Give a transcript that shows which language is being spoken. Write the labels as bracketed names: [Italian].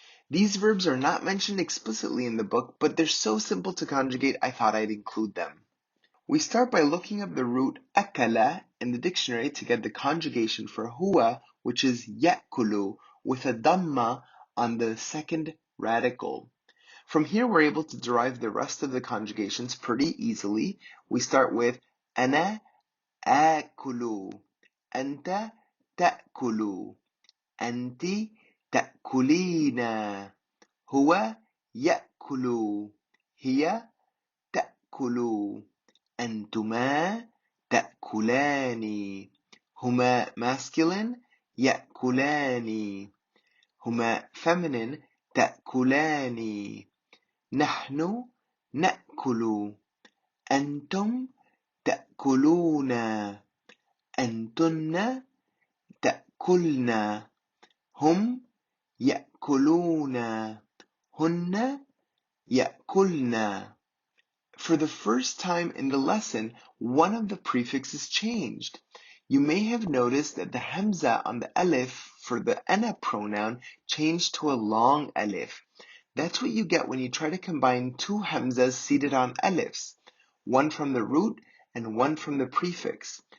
[English] These verbs are not mentioned explicitly in the book, but they're so simple to conjugate I thought I'd include them. We start by looking up the root akala in the dictionary to get the conjugation for huwa, which is yakulu, with a dhamma on the second radical. From here, we're able to derive the rest of the conjugations pretty easily. We start with [Arabic] ana akulu, anta ta'kulu, anti ta'kulina, huwa ya'kulu, hiya ta'kulu, أنتما تأكلان, هما masculine يأكلان, هما feminine تأكلان, نحن نأكل, أنتم تأكلون, أنتن تأكلن, هم يأكلون, هن يأكلن. [English] For the first time in the lesson, one of the prefixes changed. You may have noticed that the hamza on the alif for the ana pronoun changed to a long alif. That's what you get when you try to combine two hamzas seated on alifs, one from the root and one from the prefix.